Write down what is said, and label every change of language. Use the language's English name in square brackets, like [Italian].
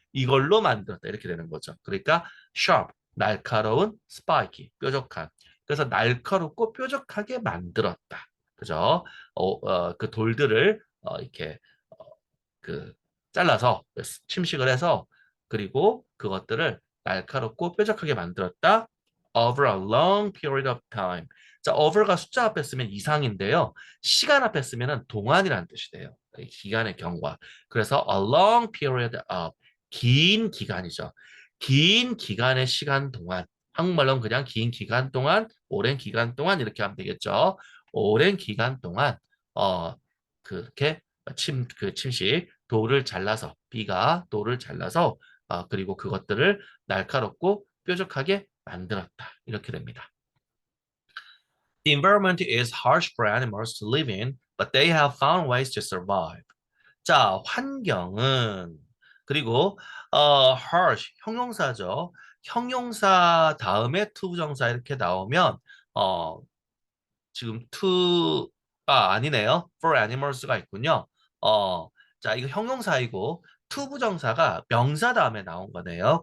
[Korean] 이걸로 만들었다 이렇게 되는 거죠. 그러니까 sharp 날카로운 spiky 뾰족한 그래서 날카롭고 뾰족하게 만들었다. 그죠? 그 돌들을 이렇게 어, 그 잘라서 침식을 해서 그리고 그것들을 날카롭고 뾰족하게 만들었다. [English] Over a long period of time. [Korean] 자, over가 숫자 앞에 쓰면 이상인데요. 시간 앞에 쓰면은 동안이라는 뜻이 돼요. 이 기간의 경과. 그래서 [English] a long period of [Korean] 긴 기간이죠. 긴 기간의 시간 동안. 한국말로는 그냥 긴 기간 동안, 오랜 기간 동안 이렇게 하면 되겠죠. 오랜 기간 동안 그렇게 침식 돌을 잘라서 비가 돌을 잘라서 그리고 그것들을 날카롭고 뾰족하게 만들었다. 이렇게 됩니다. [English] The environment is harsh for animals to live in, but they have found ways to survive. [Korean] 자, 환경은 그리고 harsh 형용사죠. 형용사 다음에 투부정사 이렇게 나오면 어, 지금 to가 아니네요. for animals가 있군요. 자, 이거 형용사이고 to 부정사가 명사 다음에 나온 거네요.